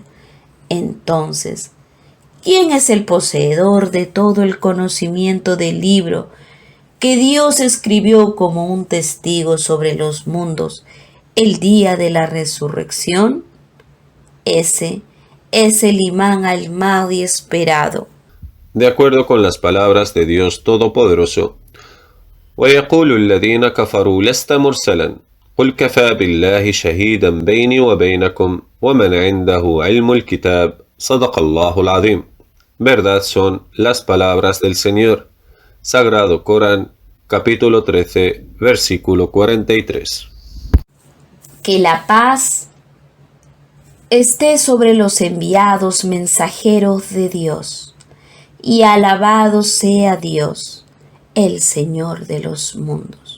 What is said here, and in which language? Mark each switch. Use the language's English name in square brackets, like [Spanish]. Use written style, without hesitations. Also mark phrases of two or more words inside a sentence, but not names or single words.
[Spanish] Entonces, ¿quién es el poseedor de todo el conocimiento del libro que Dios escribió como un testigo sobre los mundos el día de la resurrección? Ese es el imán al-Mahdi esperado. De acuerdo con las palabras de Dios Todopoderoso, [Arabic] وَيَقُولُ الَّذِينَ كَفَرُوا لَسْتَ مُرْسَلًا قُلْ كَفَى بِاللَّهِ شَهِيدًا بَيْنِي وَبَيْنَكُمْ وَمَنْ عِنْدَهُ عِلْمُ الْكِتَابِ صَدَقَ اللَّهُ الْعَظِيمُ. [Spanish] Verdad son las palabras del Señor. Sagrado Corán, capítulo 13, versículo 43. Que la paz esté sobre los enviados mensajeros de Dios, y alabado sea Dios, el Señor de los mundos.